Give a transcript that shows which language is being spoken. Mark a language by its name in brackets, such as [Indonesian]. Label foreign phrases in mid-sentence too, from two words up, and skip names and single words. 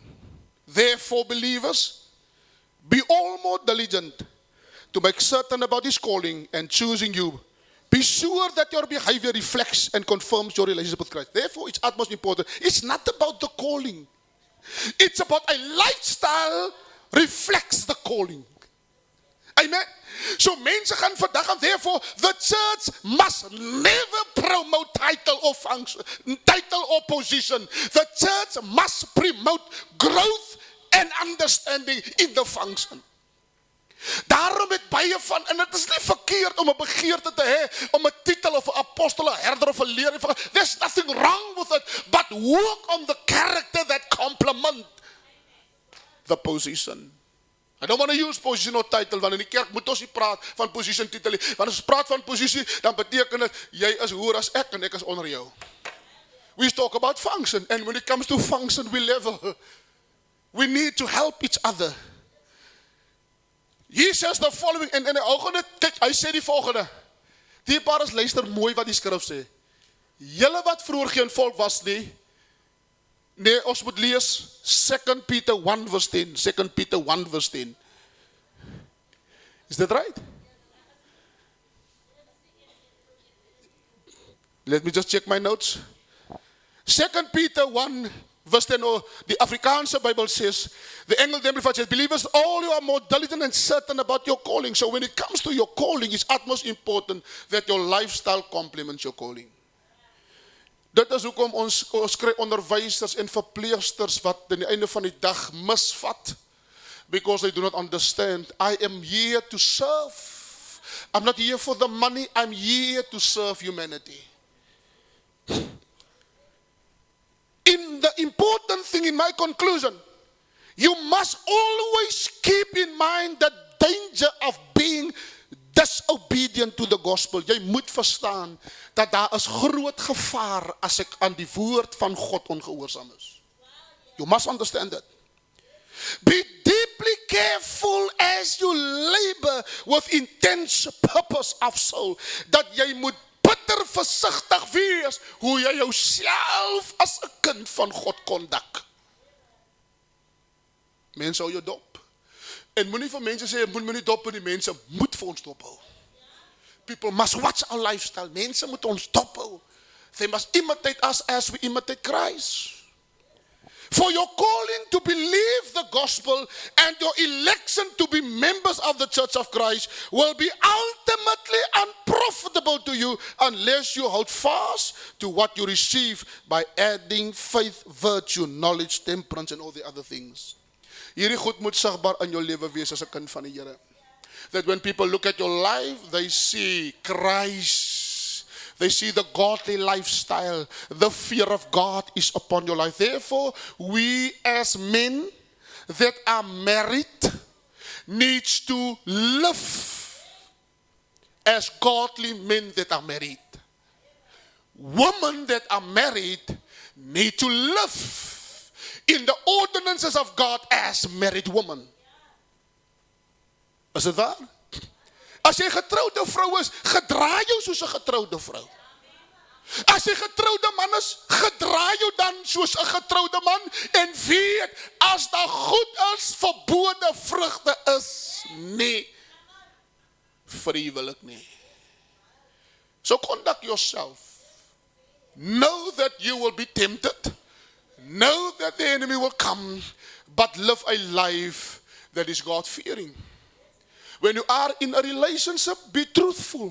[English] Therefore, believers, be all more diligent to make certain about his calling and choosing you. Be sure that your behavior reflects and confirms your relationship with Christ. Therefore, it's utmost important. It's not about the calling. It's about a lifestyle reflects the calling. Amen. [Afrikaans] So mense gaan vandag en [English] therefore the church must never promote title or function, title or position. The church must promote growth and understanding in the function. [Afrikaans] Daarom het baie van, en het is nie verkeerd om 'n begeerte te hê om 'n titel of 'n apostel, 'n herder of 'n leerling. [English] There's nothing wrong with it, but work on the character that complement the position. I don't want to use position or title, [Afrikaans] want in die kerk moet ons nie praat van position titel nie. Want as ons praat van posisie, dan beteken dit jy is hoër as ek en ek is onder jou. [English] We talk about function, and when it comes to function, we need to help each other. He says the following, [Afrikaans] en die volgende, kyk, hy sê die volgende. Die paar is luister mooi wat die skrif sê. Julle wat vroeër geen volk was nie, nee, ons moet lees 2 Peter 1 verse 10. [English] 2 Peter 1 verse 10. Is that right? Let me just check my notes. 2 Peter 1 verse 10, or the Afrikaanse Bible says, the Engels Amplified says, believers, all you are more diligent and certain about your calling. So when it comes to your calling, it's utmost important that your lifestyle complements your calling. [Afrikaans] Dit is hoekom ons kry onderwysers en verpleegsters wat aan die einde van die dag misvat. [English] Because they do not understand. I am here to serve. I'm not here for the money. I'm here to serve humanity. In the important thing in my conclusion, you must always keep in mind the danger of being disobedient to the gospel. [Afrikaans] Jy moet verstaan dat daar is groot gevaar as ek aan die woord van God ongehoorsaam is. [English] You must understand that. Be deeply careful as you labor with intense purpose of soul. [Afrikaans] Dat jy moet bitter versigtig wees hoe jy jouself as 'n kind van God kondak. Mense hou jou dop. En moenie vir mense sê, moet nie dop hou nie, mense moet vir ons dop hou. [English] People must watch our lifestyle. [Afrikaans] Mense moet ons dop hou. [English] They must imitate us as we imitate Christ. For your calling to believe the gospel and your election to be members of the Church of Christ will be ultimately unprofitable to you unless you hold fast to what you receive by adding faith, virtue, knowledge, temperance and all the other things. [Afrikaans] Hierdie goed moet sigbaar in jou lewe wees as 'n kind van die Here. [English] That when people look at your life, they see Christ. They see the godly lifestyle. The fear of God is upon your life. Therefore, we as men that are married needs to live as godly men that are married. Women that are married need to live in the ordinances of God as married women. [Afrikaans] Is dit waar? As jy getrouwde vrou is, gedra jou soos 'n getrouwde vrou. As jy getrouwde man is, gedra jou dan soos 'n getrouwde man en weet, as daar goed is, verbode vrugte is nie vir die huwelik nie. [English] So conduct yourself. Know that you will be tempted. Know that the enemy will come, but live a life that is God-fearing. When you are in a relationship, be truthful.